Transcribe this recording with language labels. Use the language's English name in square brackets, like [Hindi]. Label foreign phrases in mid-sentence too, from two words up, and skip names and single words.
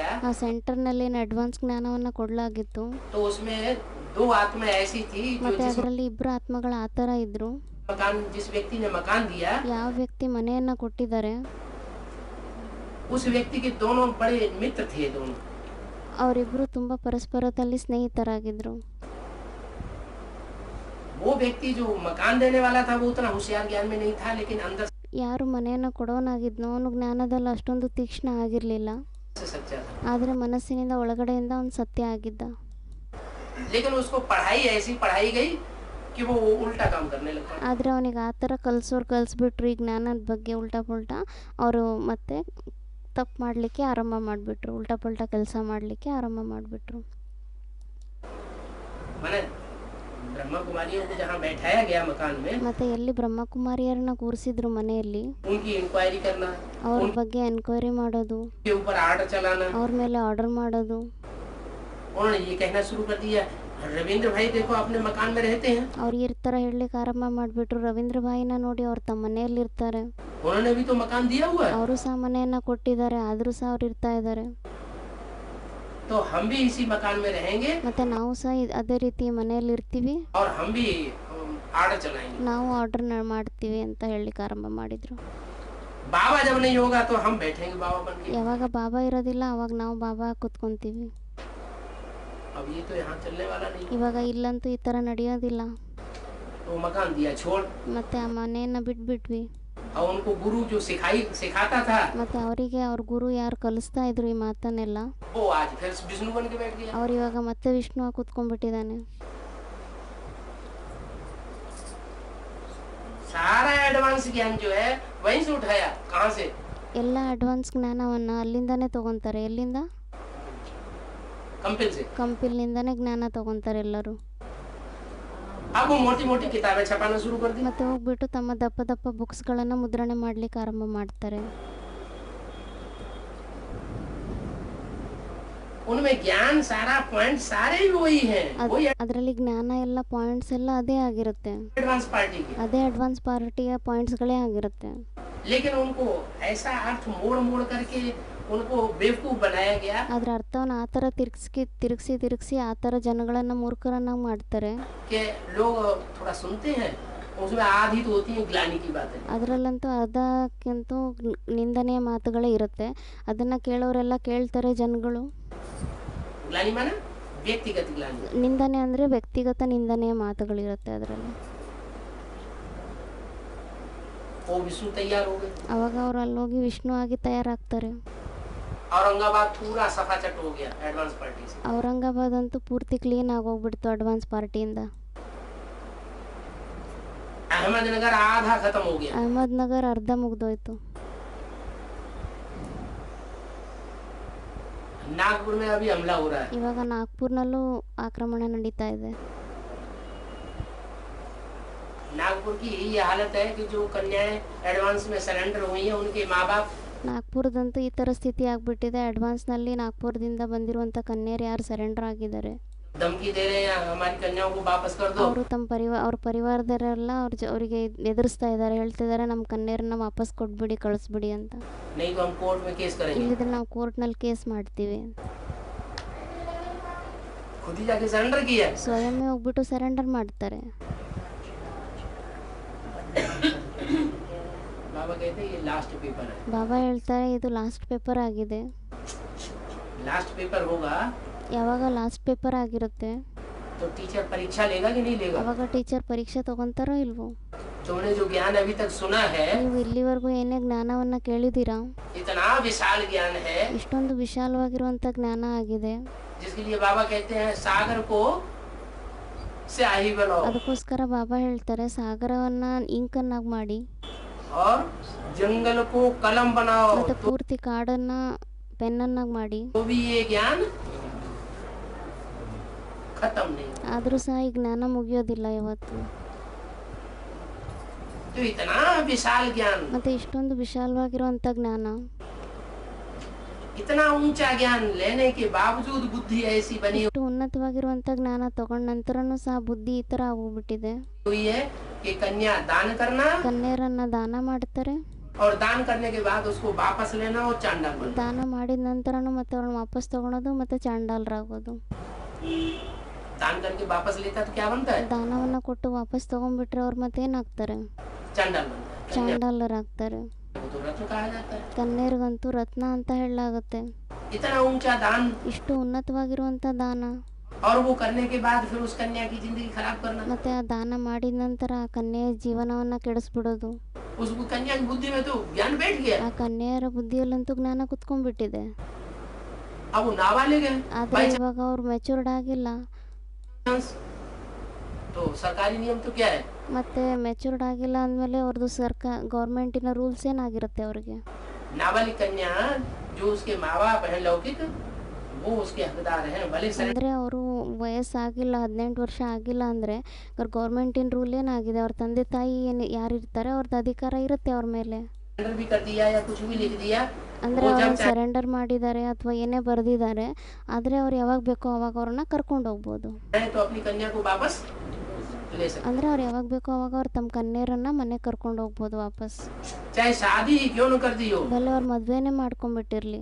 [Kannada] ಆ ಸೆಂಟರ್ನಲ್ಲಿ ಏನು ಅಡ್ವಾನ್ಸ್ ಜ್ಞಾನವನ್ನು ಕೊಡಲಾಗಿತ್ತು. [Hindi] तो उसमें 2 आत्मा ऐसी थी जो [Kannada] ಮತ್ತೆ ಅದರಲ್ಲಿ ಇಬ್ಬರು ಆತ್ಮಗಳು ಆ ಥರ ಇದ್ರು. [Hindi] जिस व्यक्ति ने मकान दिया, [Kannada] ಯಾವ ವ್ಯಕ್ತಿ ಮನೆಯನ್ನು ಕೊಟ್ಟಿದ್ದಾರೆ [Hindi] उस व्यक्ति के दोनों बड़े मित्र थे. दोनों [Kannada] ಅವರಿಬ್ಬರು ತುಂಬ ಪರಸ್ಪರದಲ್ಲಿ ಸ್ನೇಹಿತರಾಗಿದ್ದರು. [Hindi] वो व्यक्ति जो मकान देने वाला था वो उतना होशियार ज्ञान में नहीं था, लेकिन अंदर [Kannada] ಯಾರು ಮನೆಯನ್ನು ಕೊಡೋನಾಗಿದ್ನೋ ಅವನು ಜ್ಞಾನದಲ್ಲಿ ಅಷ್ಟೊಂದು ತೀಕ್ಷ್ಣ ಆಗಿರಲಿಲ್ಲ, [Hindi] से सच्चा था. [Kannada] ಆದರೆ ಮನಸ್ಸಿನಿಂದ ಒಳಗಡೆಯಿಂದ ಅವನು ಸತ್ಯ ಆಗಿದ್ದ. [Hindi] लेकिन उसको पढ़ाई ऐसी पढ़ाई गई कि वो उल्टा काम करने लगा. [Kannada] ಆದರೆ ಅವನಿಗೆ ಆ ಥರ ಕಲಿಸ್ಬಿಟ್ರು ಈ ಜ್ಞಾನದ ಬಗ್ಗೆ [Hindi] उल्टा पुल्टा. [Kannada] ಅವರು ಮತ್ತೆ ತಪ್ಪು ಮಾಡಲಿಕ್ಕೆ ಆರಂಭ ಮಾಡಿಬಿಟ್ರು, [Hindi] उल्टा पुल्टा [Kannada] ಕೆಲಸ ಮಾಡಲಿಕ್ಕೆ ಆರಂಭ ಮಾಡಿಬಿಟ್ರು. [Hindi] माने ब्रह्मा कुमारियों को जहाँ बैठाया गया मकान में, [Kannada] ಮತ್ತು ಎಲ್ಲಿ ಬ್ರಹ್ಮಕುಮಾರಿಯರನ್ನ ಕೂರಿಸಿದ್ರು ಮನೆಯಲ್ಲಿ, [Hindi] उनकी इंक्वायरी करना, [Kannada] ಅವ್ರ ಬಗ್ಗೆ ಎನ್ಕ್ವೈರಿ ಮಾಡೋದು, [Hindi] उनके ऊपर आर्डर चलाना. [Kannada] ಅವ್ರ ಮೇಲೆ ಆರ್ಡರ್ ಮಾಡೋದು. [Hindi] उन्होंने ये कहना शुरू कर दिया, रविंद्र भाई देखो अपने मकान में रहते हैं. [Kannada] ಅವ್ರು ಈ ಥರ ಹೇಳಲಿಕ್ಕೆ ಆರಂಭ ಮಾಡಿಬಿಟ್ರು, ರವೀಂದ್ರ ಭಾಯಿನ ನೋಡಿ ಅವ್ರು ತಮ್ಮ ಮನೆಯಲ್ಲಿರ್ತಾರೆ, [Hindi] उन्होंने भी तो मकान दिया हुआ है, [Kannada] ಅವರು ಸಹ ಮನೆಯನ್ನು ಕೊಟ್ಟಿದ್ದಾರೆ, ಆದರೂ ಸಹ ಅವ್ರು ಇರ್ತಾ ಇದ್ದಾರೆ. [Hindi] तो हम भी इसी मकान में रहेंगे [Kannada] ಮತ್ತು ನಾವು ಸಹ ಅದೇ ರೀತಿ ಮನೆಯಲ್ಲಿ ಇರ್ತೀವಿ, [Hindi] और हम भी आर्डर चलाएंगे. [Kannada] ನಾವು ಆರ್ಡರ್ ಮಾಡ್ತೀವಿ ಅಂತ ಹೇಳಲಿಕ್ಕೆ ಆರಂಭ ಮಾಡಿದರು. [Hindi] बाबा जब नहीं होगा तो हम बैठेंगे बाबा बन के. [Kannada] ಯಾವಾಗ ಬಾಬಾ ಇರೋದಿಲ್ಲ ಅವಾಗ ನಾವು ಬಾಬಾ ಕೂತ್ಕೊಂತೀವಿ. [Hindi] अब ये तो यहाँ चलने वाला नहीं. [Kannada] ಇವಾಗ ಇಲ್ಲಂತೂ ಈ ಥರ ನಡೆಯೋದಿಲ್ಲ. [Hindi] तो मकान दिया छोड़, [Kannada] ಮತ್ತು ಆ ಮನೆಯನ್ನು ಬಿಟ್ಬಿಟ್ವಿ. [Hindi] और उनको गुरु जो सिखाता था, [Kannada] ಮತ್ತು ಅವರಿಗೆ ಅವ್ರ ಗುರು ಯಾರು ಕಲಿಸ್ತಾ ಇದ್ರು ಈ ಮಾತನ್ನೆಲ್ಲ, [Hindi] वो आज फिर विष्णु बन के बैठ गया. [Kannada] ಅವ್ರು ಇವಾಗ ಮತ್ತೆ ವಿಷ್ಣು ಕೂತ್ಕೊಂಡ್ಬಿಟ್ಟಿದ್ದಾನೆ. [Hindi] सारा एडवांस ज्ञान जो है वहीं से उठाया. कहाँ से? [Kannada] ಎಲ್ಲ ಅಡ್ವಾನ್ಸ್ ಜ್ಞಾನವನ್ನು ಅಲ್ಲಿಂದಾನೇ ತಗೊತಾರೆ. ಎಲ್ಲಿಂದ? [Hindi] कंपिल से. [Kannada] ಕಂಪಿಲ್ನಿಂದಾನೇ ಜ್ಞಾನ ತಗೊತಾರೆ ಎಲ್ಲರೂ. [Hindi] अब वो मोटी मोटी किताबें छपाना शुरू कर दी. [Kannada] ಮತ್ತೆ ಹೋಗ್ಬಿಟ್ಟು ತಮ್ಮ ದಪ್ಪ ದಪ್ಪ ಬುಕ್ಸ್ಗಳನ್ನು ಮುದ್ರಣೆ ಮಾಡಲಿಕ್ಕೆ ಆರಂಭ ಮಾಡ್ತಾರೆ. [Hindi] उनमें ज्ञान सारा पॉइंट सारे ही वही हैं. वही [Kannada] ಅದರಲ್ಲಿ ಜ್ಞಾನ ಎಲ್ಲ ಪಾಯಿಂಟ್ಸ್ ಎಲ್ಲ ಅದೇ ಆಗಿರುತ್ತೆ, [English] advance party [Hindi] की. [Kannada] ಅದೇ [English] advance party [Kannada] ಪಾಯಿಂಟ್ಸ್ಗಳೇ ಆಗಿರುತ್ತೆ. [Hindi] लेकिन उनको ऐसा अर्थ मोड़ मोड़ करके उनको बेवकूफ बनाया गया. [Kannada] ಅದರ ಅರ್ಥವನ್ನು ಆ ಥರ ತಿರುಗಿಸಿ ಆ ಥರ ಜನಗಳನ್ನು ಮೂರ್ಖರನ್ನಾಗಿ ಮಾಡ್ತಾರೆ. [Hindi] कि लोग थोड़ा सुनते हैं, उसमें आधी तो होती है ग्लानि की बातें. [Kannada] ಅದರಲ್ಲಂತೂ ಅರ್ಧಕ್ಕಿಂತ ನಿಂದನೆಯ ಮಾತುಗಳೇ ಇರುತ್ತೆ. ಅದನ್ನು ಕೇಳೋರೆಲ್ಲ ಕೇಳ್ತಾರೆ ಜನಗಳು. [Hindi] ग्लानि माने व्यक्तिगत ग्लानि. [Kannada] ನಿಂದನೆ ಅಂದರೆ ವ್ಯಕ್ತಿಗತ ನಿಂದನೆಯ ಮಾತುಗಳಿರುತ್ತೆ ಅದರಲ್ಲಿ. [Hindi] वो विष्णु तैयार हो गए. [Kannada] ಅವಾಗ ಅವ್ರು ಅಲ್ಲೋಗಿ ವಿಷ್ಣು ಆಗಿ ತಯಾರಾಗ್ತಾರೆ. [Hindi] औरंगाबाद पूरा सफाचट हो गया [English] advance party [Hindi] से. [Kannada] ಔರಂಗಾಬಾದ್ ಅಂತೂ ಪೂರ್ತಿ ಕ್ಲೀನ್ ಆಗೋಗ್ಬಿಡ್ತು [English] advance party. [Hindi] अहमदनगर आधा खत्म हो गया. [Kannada] ಅಹಮದ್ನಗರ್ ಅರ್ಧ ಮುಗ್ದೋಯ್ತು. [Hindi] नागपुर में अभी हमला हो रहा है. [Kannada] ಇವಾಗ ನಾಗ್ಪುರ್ನಲ್ಲೂ ಆಕ್ರಮಣ ನಡೀತಾ ಇದೆ. [Hindi] नागपुर की ये हालत है कि जो कन्याएं एडवांस में सरेंडर हुई हैं उनके माँ बाप [Kannada] ನಾಗ್ಪುರದಂತೂ ಈ ಥರ ಸ್ಥಿತಿ ಆಗಿಬಿಟ್ಟಿದೆ. ಅಡ್ವಾನ್ಸ್ನಲ್ಲಿ ನಾಗ್ಪುರದಿಂದ ಬಂದಿರುವಂಥ ಕನ್ಯರು ಯಾರು ಸರೆಂಡರ್ ಆಗಿದ್ದಾರೆ, [Hindi] धमकी दे रहे हैं हमारी कन्याओं को वापस कर दो. [Kannada] ಅವರು ತಮ್ಮ ಅವ್ರ ಪರಿವಾರದವರೆಲ್ಲ ಅವರಿಗೆ ಎದುರಿಸ್ತಾ ಇದ್ದಾರೆ, ಹೇಳ್ತಿದ್ದಾರೆ ನಮ್ಮ ಕನ್ಯರನ್ನ ವಾಪಸ್ ಕೊಟ್ಬಿಡಿ, ಕಳಿಸ್ಬಿಡಿ ಅಂತ. [Hindi] नहीं तो हम कोर्ट में केस करेंगे. [Kannada] ಇಲ್ಲಿದ್ರೆ ನಾವು ಕೋರ್ಟ್ನಲ್ಲಿ ಕೇಸ್ ಮಾಡ್ತೀವಿ. [Hindi] खुद ही जाके सरेंडर किया. [Kannada] ಸ್ವಯಂ ಹೋಗ್ಬಿಟ್ಟು ಸರೆಂಡರ್ ಮಾಡ್ತಾರೆ. [Hindi] बाबा कहते हैं ये [English] last paper [Hindi] है. [Kannada] ಬಾಬಾ ಹೇಳ್ತಾರೆ ಇದು [English] last paper [Kannada] ಆಗಿದೆ. [English] last paper [Hindi] होगा [Kannada] ಯಾವಾಗ [English] last paper [Kannada] ಆಗಿರುತ್ತೆ [Hindi] तो टीचर परीक्षा लेगा कि नहीं लेगा. [Kannada] ಅವಾಗ ಟೀಚರ್ ಪರೀಕ್ಷೆ ತಗೊಂತಾರೋ ಇಲ್ವೋ. [Hindi] तुमने जो ज्ञान अभी तक सुना है, [Kannada] ನೀವು ಇಲ್ಲಿವರೆಗೂ ಏನೇ ಜ್ಞಾನವನ್ನು ಕೇಳಿದ್ದೀರಾ, [Hindi] इतना विशाल ज्ञान है [Kannada] ಇಷ್ಟೊಂದು ವಿಶಾಲವಾಗಿರುವಂಥ ಜ್ಞಾನ ಆಗಿದೆ. [Hindi] जिसके लिए बाबा कहते हैं सागर को स्याही बनाओ [Kannada] ಅದಕ್ಕೋಸ್ಕರ ಬಾಬಾ ಹೇಳ್ತಾರೆ ಸಾಗರವನ್ನ ಇಂಕನ್ನಾಗಿ ಮಾಡಿ [Hindi] और जंगल को कलम बनाओ. [Kannada] ಮತ್ತೆ ಪೂರ್ತಿ ಕಾಡನ್ನ ಪೆನ್ನನ್ನಾಗಿ ಮಾಡಿ. [Hindi] तो भी ये ज्ञान खत्म नहीं. [Kannada] ಆದರೂ ಸಹ ಈ ಜ್ಞಾನ ಮುಗಿಯೋದಿಲ್ಲ ಯಾವತ್ತು. [Hindi] तो इतना विशाल ज्ञान, [Kannada] ಮತ್ತು ಇಷ್ಟೊಂದು ವಿಶಾಲವಾಗಿರುವಂಥ ಜ್ಞಾನ, [Hindi] इतना ऊंचा ज्ञान लेने के बावजूद बुद्धि ऐसी बनी [Kannada] ಇಷ್ಟು ಉನ್ನತವಾಗಿರುವಂಥ ಜ್ಞಾನ ತಗೊಂಡ ನಂತರನೂ ಸಹ ಬುದ್ಧಿ ಈ ಥರ ಆಗೋಗ್ಬಿಟ್ಟಿದೆ. [Hindi] हुई है कि कन्या दान करना [Kannada] ಕನ್ಯೆಯರನ್ನ ದಾನ ಮಾಡ್ತಾರೆ, [Hindi] और दान करने के बाद उसको वापस लेना और चांडाल बनना। [Kannada] ದಾನ ಮಾಡಿದ ನಂತರನೂ ಮತ್ತೆ ಅವ್ರನ್ನ ವಾಪಸ್ ತಗೊಳೋದು ಮತ್ತೆ ಚಾಂಡಾಲರಾಗೋದು. [Hindi] दान करके वापस लेता तो क्या बनता है? [Kannada] ದಾನವನ್ನ ಕೊಟ್ಟು ವಾಪಸ್ ತಗೊಂಡ್ಬಿಟ್ರೆ ಅವ್ರು ಮತ್ತೆ ಏನಾಗ್ತಾರೆ? [Hindi] चांडाल बनता है। कन्या [Kannada] ಚಾಂಡಾಲರಾಗ್ತಾರೆ. [Hindi] को तो रत्न कहा जाता है। [Kannada] ಕನ್ಯರಿಗಂತೂ ರತ್ನ ಅಂತ ಹೇಳಲಾಗುತ್ತೆ. [Hindi] इतना ऊंचा दान, [Kannada] ಇಷ್ಟು ಉನ್ನತವಾಗಿರುವಂಥ ದಾನ, [Hindi] और वो करने के बाद फिर उस कन्या की जिंदगी खराब करना। [Kannada] ಮತ್ತೆ ಆ ದಾನ ಮಾಡಿದ ನಂತರ ಆ ಕನ್ಯೆಯ ಜೀವನವನ್ನ ಕೆಡಿಸ್ಬಿಡೋದು. [Hindi] उस कन्या की बुद्धि में तो ज्ञान बैठ गया। [Kannada] ಆ ಕನ್ಯೆಯರ ಬುದ್ಧಿಯಲ್ಲಂತೂ ಜ್ಞಾನ ಕುತ್ಕೊಂಡ್ಬಿಟ್ಟಿದೆ. [Hindi] अब वो नाबालिग है, [Kannada] ಆದ್ರೆ ಇವಾಗ ಅವ್ರು ಮೆಚೂರ್ಡ್ ಆಗಿಲ್ಲ. [Hindi] तो सरकारी नियम तो क्या है? [Kannada] ಮತ್ತೆ ಮೆಚೂರ್ಡ್ ಆಗಿಲ್ಲ ಅಂದಮೇಲೆ ಅವ್ರದ್ದು [English] government rules [Kannada] ಏನಾಗಿರುತ್ತೆ ಅವ್ರಿಗೆ? [Hindi] नाबालिग कन्या जो उसके माँ बाप है लौकिक, वो उसके हकदार हैं। भले [Kannada] ಅಂದರೆ ಅವರು ವಯಸ್ಸಾಗಿಲ್ಲ, 18 ವರ್ಷ ಆಗಿಲ್ಲ ಅಂದರೆ [English] government rule [Kannada] ಏನಾಗಿದೆ, ಅವ್ರ ತಂದೆ ತಾಯಿ ಏನು ಯಾರಿರ್ತಾರೆ ಅವ್ರದ್ದು ಅಧಿಕಾರ ಇರುತ್ತೆ ಅವ್ರ ಮೇಲೆ. [Hindi] सरेंडर भी कर दिया या कुछ भी लिख दिया, [Kannada] ಅಂದರೆ ಅವ್ರು ಸರೆಂಡರ್ ಮಾಡಿದ್ದಾರೆ ಅಥವಾ ಏನೇ ಬರೆದಿದ್ದಾರೆ, ಆದರೆ ಅವ್ರು ಯಾವಾಗ ಬೇಕೋ ಅವಾಗ ಅವ್ರನ್ನ ಕರ್ಕೊಂಡು ಹೋಗ್ಬೋದು. [Hindi] तो अपनी कन्या को वापस ले सकते। [Kannada] ಅಂದರೆ ಅವ್ರು ಯಾವಾಗ ಬೇಕೋ ಅವಾಗ ಅವ್ರು ತಮ್ಮ ಕನ್ಯೆಯರನ್ನ ಮನೆಗೆ ಕರ್ಕೊಂಡು ಹೋಗ್ಬೋದು ವಾಪಸ್. [Hindi] चाहे शादी क्यों न कर दी हो, [Kannada] ಬಲೆ ಅವ್ರು ಮದುವೆನೇ ಮಾಡ್ಕೊಂಡ್ಬಿಟ್ಟಿರ್ಲಿ,